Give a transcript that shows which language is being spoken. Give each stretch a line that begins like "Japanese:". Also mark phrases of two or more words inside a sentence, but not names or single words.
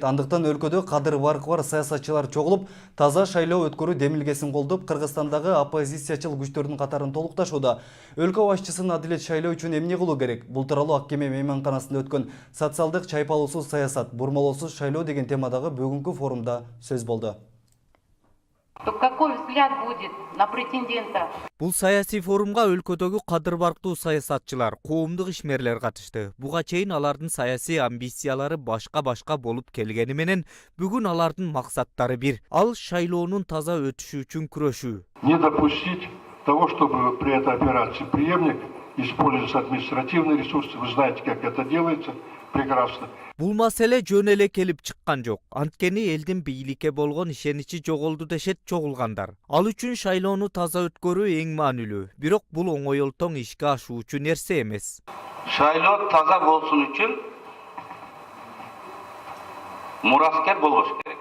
Kyrgyz: Андыктан өлкөдө кадыр баркы бар саясатчылар чогулуп, таза шайлоо өткөрүү демилгесин колдоп, Кыргызстандагы оппозициячыл күчтөрдүн катарын толукташууда. Өлкө башчысын адилет шайлоо үчүн эмне кылуу керек? Бул тууралуу Ак Кеме мейманканасында өткөн социалдык чайпалуусуз саясат, бурмалоосуз шайлоо деген темадагы бүгүнкү форумда сөз болду.
Russian: Какой взгляд будет на претендента?
Kyrgyz: Бул саясий форумга өлкөдөгү кадыр барктуу саясатчылар, коомдук ишмерлер катышты. Буга чейин алардын саясий амбициялары башка болуп келгени менен, бүгүн алардын максаттары бир. Ал шайлоонун таза өтүшү үчүн күрөшүү.
Russian: Не допустить того, чтобы при этой операции преемник используется административный ресурс. Вы знаете, как это делается прекрасно.
Kyrgyz: Бул маселе жөн эле келип чыккан жок. Анткени элдин бийликке болгон ишеничи жоголду дешет чогулгандар. Ал үчүн шайлоону таза өткөрүү эң маанилүү. Бирок бул оңойлтоң ишке ашуучу нерсе эмес. Шайлоо таза болсун үчүн мураскер болбош керек.